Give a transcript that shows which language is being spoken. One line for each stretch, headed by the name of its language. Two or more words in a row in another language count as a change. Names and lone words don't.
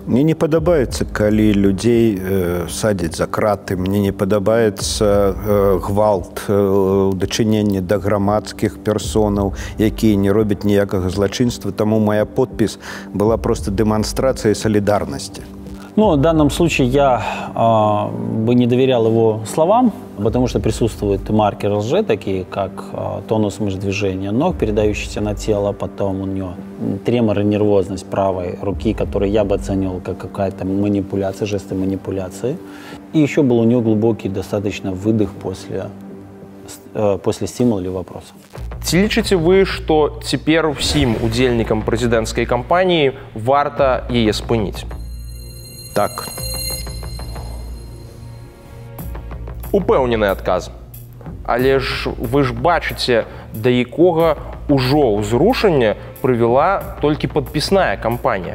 Belarusian: Мне не падабаецца, калі людзей садзяць за краты. Мне не падабаецца гвалт, дачыненне да грамадскіх персонаў, якія не робяць ніякага злачынства. Таму моя подпіс была просто дэманстрацыяй солідарнасці.
Russian: Ну, в данном случае я бы не доверял его словам, потому что присутствуют маркеры лжи, такие как тонус мышц-движения ног, передающийся на тело, потом у него тремор и нервозность правой руки, который я бы оценивал как какая-то манипуляция, жесты манипуляции. И еще был у него глубокий достаточно выдох после стимула или вопроса.
Belarusian: Ці лічыце вы, што цяпер усім удзельнікам прэзідэнцкай кампаніі варта яе спыніць? Так. Упэўнены адказ. Але ж вы ж бачыце, да якога ўжо ўзрушання прывяла толькі падпісная кампанія.